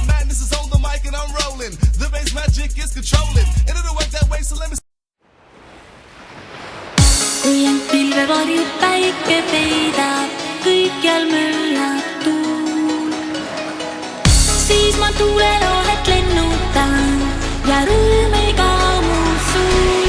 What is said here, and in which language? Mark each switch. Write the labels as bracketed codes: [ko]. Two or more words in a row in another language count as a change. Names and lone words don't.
[en] Madness is on the mic and I'm rolling. The bass magic is controlling. And it'll work that way, so let me. [et] Kui end pilvevarjud päike peidab, kõikjal möllab tuul, siis ma tuulelohet lennutan ja rõõmiga mu suul.